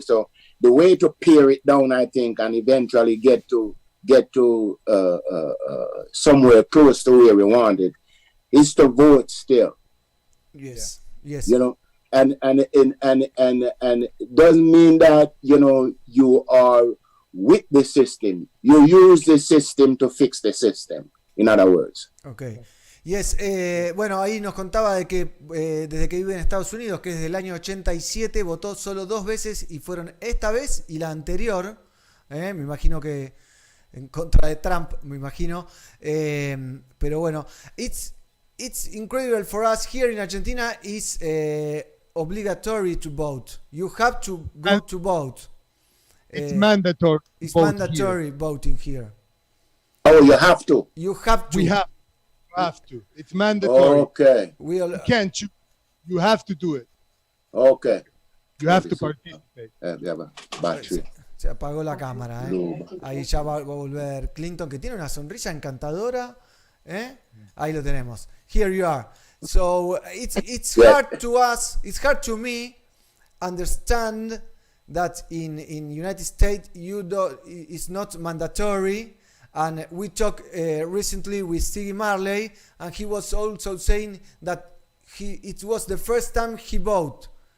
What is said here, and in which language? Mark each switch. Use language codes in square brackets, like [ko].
[en] So the way to pare it down, I think, and eventually get to somewhere close to where we want it, is to vote still. Yes. Yes. You know, and it doesn't mean that, you know, you are with the system. You use the system to fix the system, in other words. Okay. [es] Yes, bueno, ahí nos contaba de que desde que vive en Estados Unidos, que desde el año 87 votó solo 2 veces, y fueron esta vez y la anterior, me imagino que en contra de Trump, me imagino, pero bueno, it's incredible for us here in Argentina. [en] It's obligatory to vote. You have to go to vote. It's mandatory. It's mandatory voting here. Oh, you have to. You have to. We have to. It's mandatory. Okay. You can't choose. You have to do it. Okay. You have to participate. Battery. [es] Se apagó la cámara, Ahí ya va a volver Clinton, que tiene una sonrisa encantadora, Ahí lo tenemos. [en] Here you are. So it's hard to us. It's hard to me understand that in United States it's not mandatory. And we talked recently with Stevie Marley, and he was also saying that it was the first time he voted.